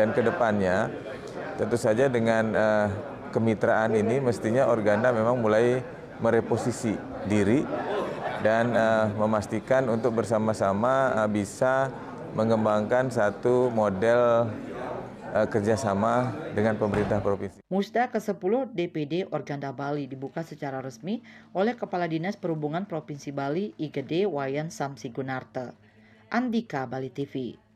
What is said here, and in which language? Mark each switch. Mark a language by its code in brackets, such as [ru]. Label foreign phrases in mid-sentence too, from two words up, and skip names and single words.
[id] Dan ke depannya tentu saja dengan kemitraan ini mestinya Organda memang mulai mereposisi diri dan memastikan untuk bersama-sama bisa mengembangkan satu model kerjasama dengan pemerintah provinsi. Musda ke-10 DPD Organda Bali dibuka secara resmi oleh Kepala Dinas Perhubungan Provinsi Bali IGD Wayan Samsi Gunarte. Andika Bali TV.